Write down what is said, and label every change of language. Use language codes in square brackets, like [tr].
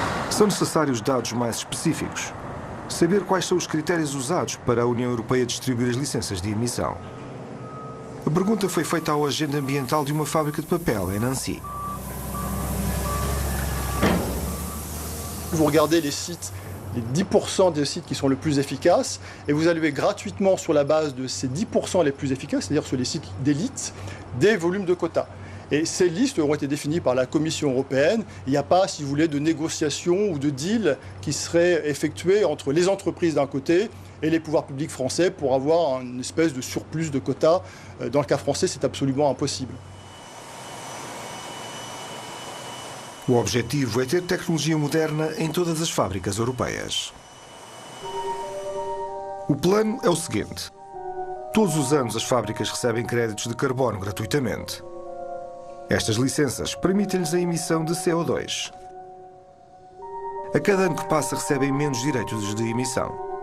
[pt] São necessários dados mais específicos. Saber quais são os critérios usados para a União Europeia distribuir as licenças de emissão. A pergunta foi feita ao agente ambiental de uma fábrica de papel em Nancy. [fr] Vous regardez les sites, les 10% des sites qui sont le plus efficaces, et vous allouez gratuitement sur la base de ces 10% les plus efficaces, c'est-à-dire sur les sites d'élite, des volumes de quotas. Et ces listes ont été définies par la Commission européenne. Il n'y a pas, si vous voulez, de négociations ou de deals qui seraient effectués entre les entreprises d'un côté et les pouvoirs publics français pour avoir une espèce de surplus de quotas. Dans le cas français, c'est absolument impossible. [pt] O objetivo é ter tecnologia moderna em todas as fábricas europeias. O plano é o seguinte: todos os anos as fábricas recebem créditos de carbono gratuitamente. Estas licenças permitem-lhes a emissão de CO2. A cada ano que passa recebem menos direitos de emissão.